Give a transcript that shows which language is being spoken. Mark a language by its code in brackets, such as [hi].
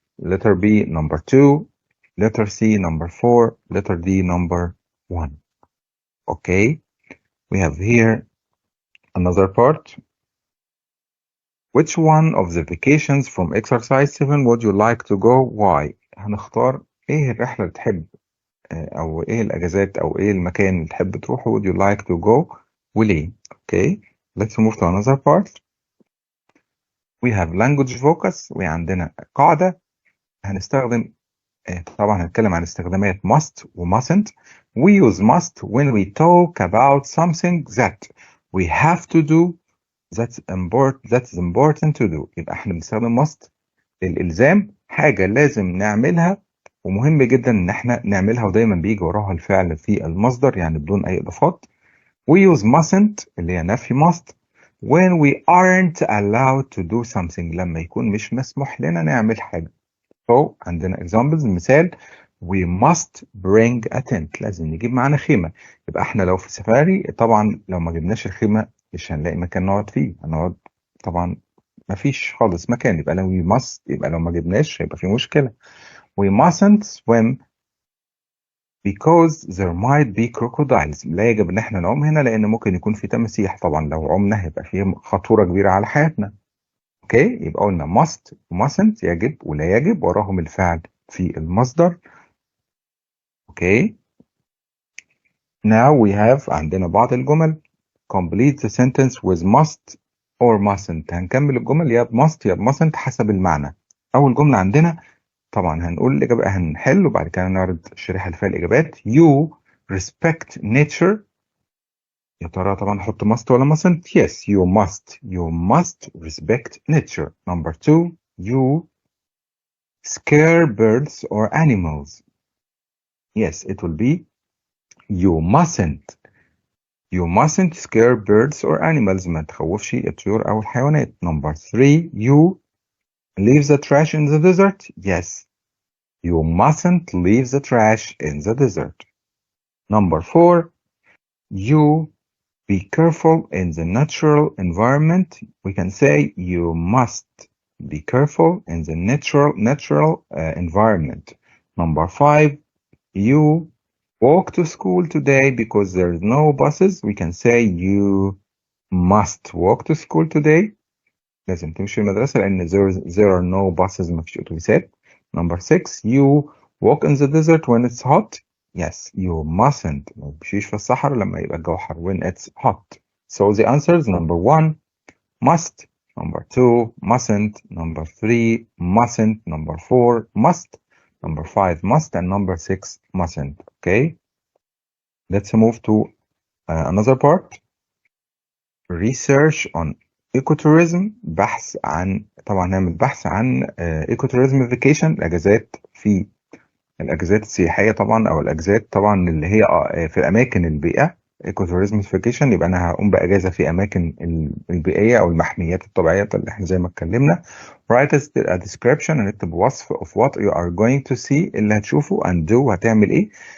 [en] Letter B, number 2. Letter C, number 4. Letter D, number 1. Okay. We have here another part. Which one of the vacations from exercise 7 would you like to go? Why? [ar] هنختار ايه الرحلة اللي تحب او ايه الاجازات او ايه المكان اللي تحب تروحه [en] would you like to go [ar] وليه. [en] Okay. Let's move to another part. We have language focus. [ar] وعندنا قاعدة هنستخدم طبعا هنتكلم عن استخدامات must و mustn't. [en] We use must when we talk about something that we have to do that's important to do. [ar] يبقى احنا بنستخدم must للإلزام حاجة لازم نعملها ومهم جدا ان احنا نعملها ودايما بيجي وراها الفعل في المصدر يعني بدون اي اضافات. [en] We use mustn't [ar] اللي هي نفي [en] must when we aren't allowed to do something [ar] لما يكون مش مسموح لنا نعمل حاجة. [en] So [ar] عندنا [en] examples [ar] مثال [en] we must bring a tent. [ar] لازم نجيب معانا خيمة. يبقى احنا لو في سفاري طبعا لو ما جبناش الخيمة مش هنلاقي مكان نقعد فيه. هنقعد طبعا ما فيش خالص مكان. يبقى لو [en] we must [ar] يبقى لو ما جبناش هيبقى في مشكلة. [en] We mustn't swim because there might be crocodiles. [ar] لا يجب ان احنا نعوم هنا لان ممكن يكون في تماسيح. طبعا لو عمنا هيبقى فيه خطورة كبيرة على حياتنا. اوكي. يبقى قلنا must و mustn't يجب ولا يجب وراهم الفعل في المصدر. اوكي. [en] Now we have [ar] عندنا بعض الجمل. [en] Complete the sentence with must or mustn't. [ar] هنكمل الجمل يا must يا mustn't حسب المعنى. أول جملة عندنا طبعا هنقول الإجابة هنحل وبعد كده نعرض الشريحة اللي فيها الإجابات. [en] You respect nature. [ar] يا ترى طبعا نحط must ولا mustn't؟ [en] Yes, you must respect nature. Number 2, you scare birds or animals. Yes, it will be you mustn't scare birds or animals. [ar] ما تخوفش الطيور أو الحيوانات. [en] Number 3, you leave the trash in the desert. Yes, you mustn't leave the trash in the desert. Number 4, you be careful in the natural environment. We can say you must be careful in the natural environment. Number 5, you walk to school today because there's no buses. We can say you must walk to school today. [ar] لازم تمشي المدرسة لأن [en] there are no buses. [ar] ما فيش أتوبيسات. [en] Number 6, you walk in the desert when it's hot. Yes, you mustn't. [ar] ما تمشيش في الصحراء لما يبقى الجو حر [en] when it's hot. So the answers number 1, must. Number 2, mustn't. Number 3, mustn't. Number 4, must. Number 5, must. And number 6, mustn't. Okay. Let's move to another part. Research on ecotourism. [ar] بحث عن طبعا نعمل بحث عن ecotourism vacation الأجازات في الأجازات السياحية طبعا أو الأجازات طبعا اللي هي في الأماكن البيئة ايكو توريزم فيكيشن، يبقى أنا هقوم بأجازة في أماكن البيئية أو المحميات الطبيعية اللي احنا زي ما اتكلمنا. [en] write a description، [ar] هنكتب وصف [en] of what you are going to see، [ar] اللي هتشوفه، [en] and do، [ar] هتعمل إيه.